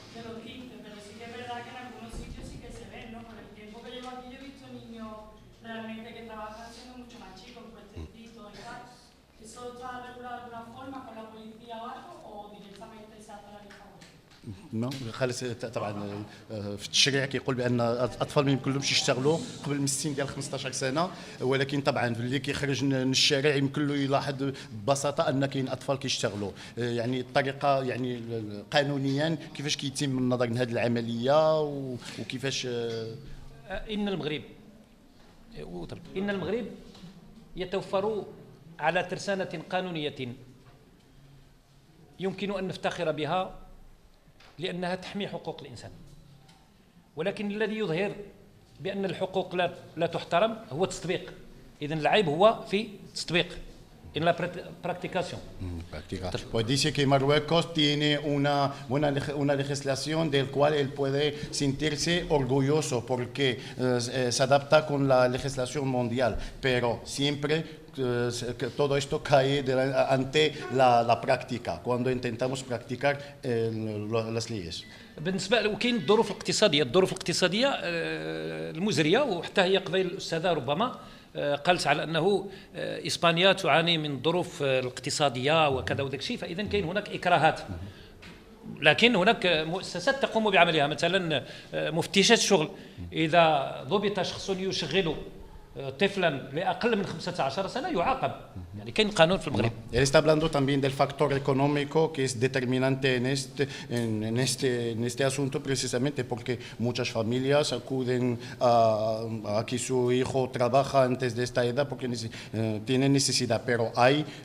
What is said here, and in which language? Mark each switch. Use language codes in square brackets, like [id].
[es] De los 15, pero sí que es verdad que en algunos sitios sí que se ven, ¿no? Por el tiempo que llevo aquí yo he visto niños realmente que trabajan siendo mucho más chicos, puestecitos y tal. ¿Eso está regulado de alguna forma con la policía o algo o directamente se hace la lista? No, [ar] خالص طبعا في التشريع كيقول بان الاطفال ما يمكنلهمش يشتغلوا قبل من السن ديال 15 سنه، ولكن طبعا اللي كيخرج من الشارع يمكن له يلاحظ ببساطه ان كاين اطفال كيشتغلوا. يعني الطريقه يعني قانونيا كيفاش كيتم النظر لهذه العمليه وكيفاش ان المغرب يتوفر على ترسانه قانونيه يمكن ان نفتخر بها لأنها تحمي حقوق الإنسان، ولكن الذي يظهر بأن الحقوق لا تحترم هو التطبيق. إذن العيب هو في التطبيق [es] en la practicación. Pues dice que Marruecos tiene una legislación del cual él puede sentirse orgulloso porque se adapta con la legislación mundial, pero siempre que todo esto cae ante la práctica, cuando intentamos practicar las leyes. [ar] بالنسبه وكاين الظروف الاقتصاديه المزريه، وحتى هي قبيل الاستاذه ربما قالت على انه اسبانيا تعاني من الظروف الاقتصاديه وكذا وداك الشيء، فاذا كاين هناك اكراهات، لكن هناك مؤسسات تقوم بعملها، مثلا مفتشات الشغل اذا ضبط شخص يشغل طفلا لاقل من 15 سنه يعاقب، يعني كاين قانون في المغرب. [es] Él está hablando también del factor económico que es determinante en este asunto, precisamente porque muchas familias acuden a que su hijo trabaja antes de esta edad porque tienen necesidad, pero hay